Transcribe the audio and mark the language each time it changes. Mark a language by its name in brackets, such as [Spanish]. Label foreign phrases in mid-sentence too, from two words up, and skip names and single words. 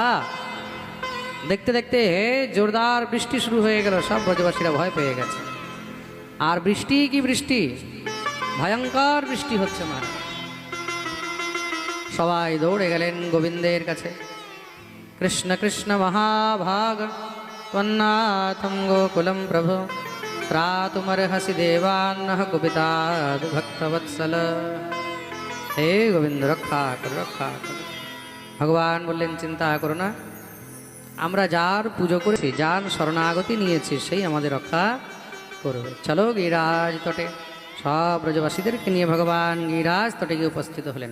[Bangla] দেখতে দেখতে জোরদার বৃষ্টি শুরু হয়ে গেল, সব ব্রজবাসীরা ভয় পেয়ে গেছে। আর বৃষ্টি কি বৃষ্টি, ভয়ঙ্কর বৃষ্টি হচ্ছে। মা সবাই দৌড়ে গেলেন গোবিন্দের কাছে। [Sanskrit] কৃষ্ণ কৃষ্ণ মহাভাগ त्वन्नाथं गोकुलं प्रभु त्रातुमर्हसि देवान्नः कुपिताद् भक्तवत्सल। [Bangla] হে গোবিন্দ, রক্ষা করো, রক্ষা করো। ভগবান বললেন, চিন্তা করো না, আমরা যার পুজো করেছি, যার শরণাগতি নিয়েছি, সেই আমাদের রক্ষা করবে। চলো গিরিরাজ তটে। সব ব্রজবাসীদেরকে নিয়ে ভগবান গিরিরাজ তটে গিয়ে উপস্থিত হলেন।